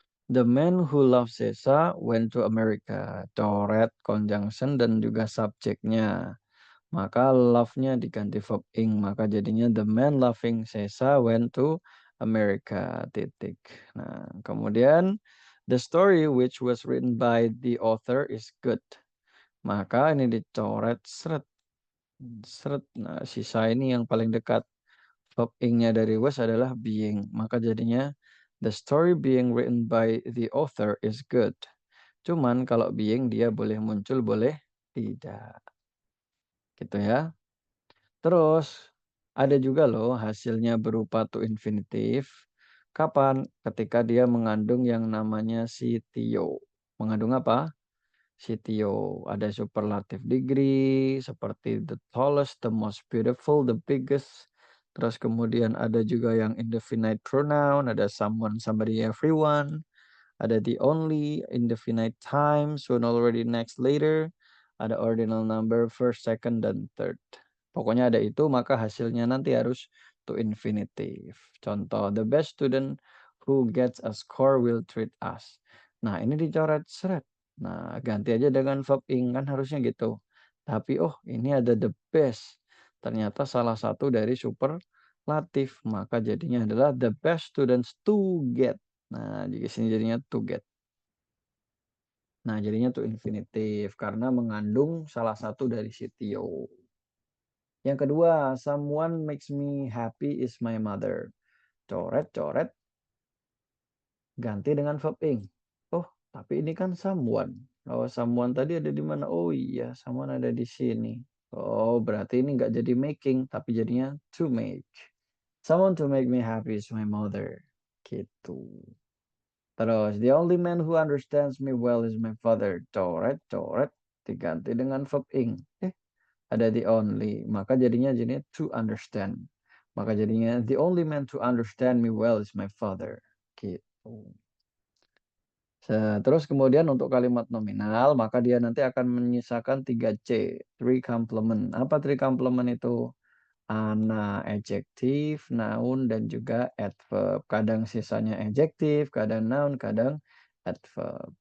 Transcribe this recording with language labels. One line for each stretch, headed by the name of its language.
English: The man who loves Sesa went to America.
Indonesian: Coret, conjunction, dan juga subjeknya. Maka love-nya diganti
English: verb ing.
Indonesian: Maka jadinya
English: the man loving Sesa went to
Indonesian: America, titik. Nah, kemudian
English: the story which was written by the author is good.
Indonesian: Maka ini dicoret seret, seret. Nah, sisa ini yang paling dekat. Verb ing-nya dari was adalah being. Maka jadinya
English: the story being written by the author is good.
Indonesian: Cuman kalau being dia boleh muncul, boleh tidak. Gitu ya. Terus ada juga loh hasilnya berupa to infinitive. Kapan? Ketika dia mengandung yang namanya sitio. Mengandung apa? Sitio. Ada superlative degree seperti
English: the tallest, the most beautiful, the biggest.
Indonesian: Terus kemudian ada juga yang indefinite pronoun, ada someone, somebody, everyone. Ada the only, indefinite time, soon, already, next, later. Ada ordinal number, first, second, dan third. Pokoknya ada itu, maka hasilnya nanti harus to infinitive. Contoh,
English: the best student who gets a score will treat us.
Indonesian: Nah, ini dicoret seret. Nah, ganti aja dengan verb ing, kan harusnya gitu. Tapi, oh, ini ada the best. Ternyata salah satu dari superlatif. Maka jadinya adalah
English: the best students to get.
Indonesian: Nah, di sini jadinya to get. Nah, jadinya to infinitive karena mengandung salah satu dari sitio. Yang kedua,
English: someone makes me happy is my mother.
Indonesian: Coret, coret, ganti dengan verb ing. Oh, tapi ini kan someone. Oh, someone tadi ada di mana? Oh iya, someone ada di sini. Oh, berarti ini nggak jadi making, tapi jadinya to make.
English: Someone to make me happy is my mother.
Indonesian: Gitu. Terus,
English: the only man who understands me well is my father.
Indonesian: Coret, coret, diganti dengan verb ing. Ada the only. Maka jadinya
English: to understand. Maka jadinya the only man to understand me well is my father.
Indonesian: Gitu. Terus kemudian untuk kalimat nominal, maka dia nanti akan menyisakan 3C. Three complement. Apa three complement itu? Ana, adjektif, noun, dan juga adverb. Kadang sisanya adjektif, kadang noun, kadang adverb.